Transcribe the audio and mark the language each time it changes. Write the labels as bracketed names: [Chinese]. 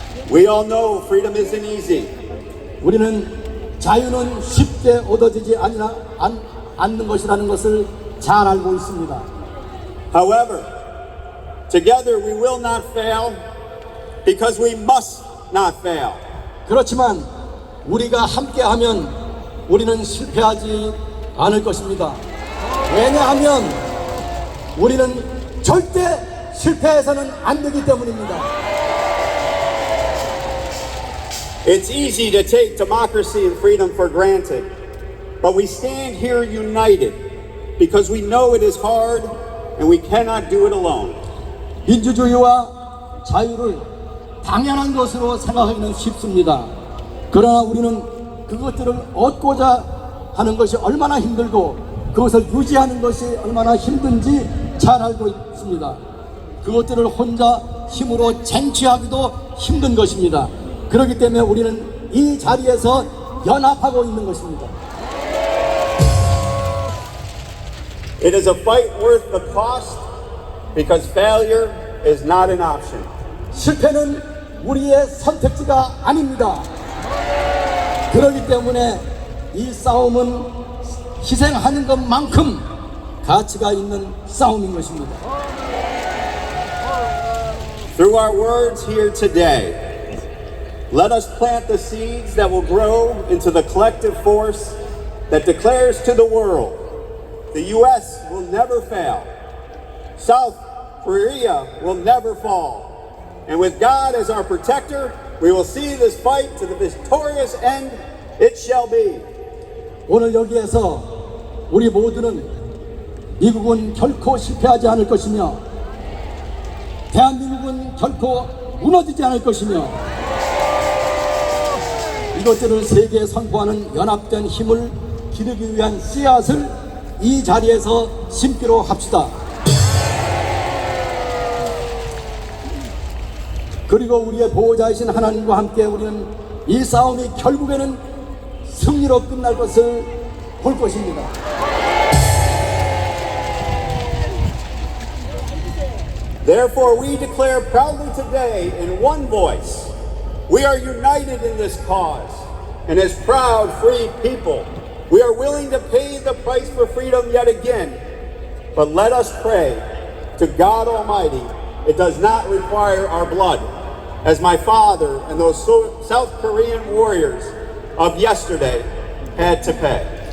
[English] We all know freedom isn't easy. [Korean] 우리는 자유는 쉽게 얻어지지 않는 것이라는 것을 잘 알고 있습니다. [English] However, together we will not fail because we must not fail. [Korean] 그렇지만 우리가 함께하면 우리는 실패하지 않을 것입니다. 왜냐하면 우리는 절대 실패해서는 안 되기 때문입니다. [English] It's easy to take democracy and freedom for granted, but we stand here united because we know it is hard and we cannot do it alone. [Korean] 민주주의와 자유를 당연한 것으로 생각하기는 쉽습니다. 그러나 우리는 그것들을 얻고자 하는 것이 얼마나 힘들고 그것을 유지하는 것이 얼마나 힘든지 잘 알고 있습니다. 그것들을 혼자 힘으로 쟁취하기도 힘든 것입니다. 그렇기 때문에 우리는 이 자리에서 연합하고 있는 것입니다. [English] It is a fight worth the cost because failure is not an option. [Korean] 실패는 우리의 선택지가 아닙니다. 그렇기 때문에 이 싸움은 희생하는 것만큼 가치가 있는 싸움인 것입니다. [English] Through our words here today, let us plant the seeds that will grow into the collective force that declares to the world, the U.S. will never fail, South Korea will never fall, and with God as our protector, we will see this fight to the victorious end it shall be. [Korean] 오늘 여기에서 우리 모두는 미국은 결코 실패하지 않을 것이며 대한민국은 결코 무너지지 않을 것이며 이것들을 세계에 선포하는 연합된 힘을 기르기 위한 씨앗을 이 자리에서 심기로 합시다. 그리고 우리의 보호자이신 하나님과 함께 우리는 이 싸움이 결국에는 승리로 끝날 것을 볼 것입니다. [English] Therefore, we declare proudly today in one voice, we are united in this cause, and as proud, free people, we are willing to pay the price for freedom yet again. But let us pray to God Almighty. It does not require our blood, as my father and those South Korean warriors of yesterday had to pay.